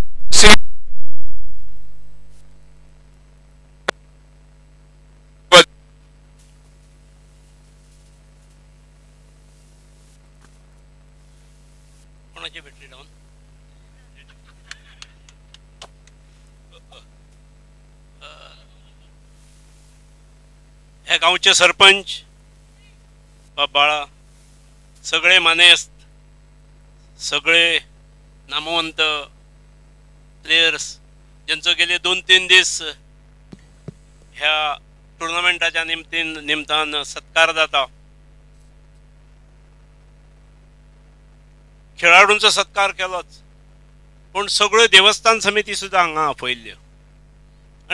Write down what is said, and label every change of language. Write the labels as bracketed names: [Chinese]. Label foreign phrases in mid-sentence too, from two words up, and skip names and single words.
[Konkani] कोणाची [English] battery down [Konkani] ह्या गावचे सरपंच बाळा सगळे मानेस्त सगळे नामवंत प्लेयर्स ज्यांचं गेले 2-3 दिवस ह्या टुर्नामेंटाच्या निमतान सत्कार जाता खेळाडूंचो सत्कार केलोच पण सगळ्यो देवस्थान समिती सुद्धा हांगा आपयल्ल्यो आणि